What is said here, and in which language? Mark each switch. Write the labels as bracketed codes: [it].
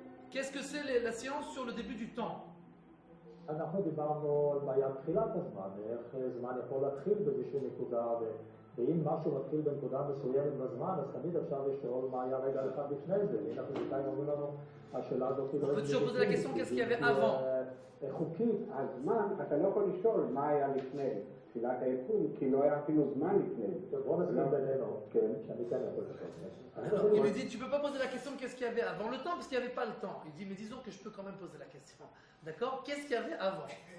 [fr] Qu'est-ce que c'est la science sur le début du temps? [he] אנחנו דיברנו על בעיית תחילת הזמן, איך זמן יכול להתחיל באיזושהי נקודה, ואם משהו מתחיל בנקודה מסוימת בזמן, אז תמיד אפשר לשאול מה היה רגע אחד לפני זה. הנה הפיזיקאים אומרים לנו, השאלה הזאת היא [fr] On peut toujours poser la question, qu'est-ce qu'il y avait avant? [he] חוקית, הזמן, אתה לא יכול לשאול מה היה לפני תחילת היקום, כי לא היה אפילו זמן לפני. בוא נסכים בינינו, שאני כן יכול לשאול. [fr] Il lui dit, tu peux pas poser la question qu'est-ce qu'il y avait avant le temps, parce qu'il n'y avait pas le temps. Il dit, mais disons que je peux quand même poser la question. D'accord? Qu'est-ce qu'il y avait avant?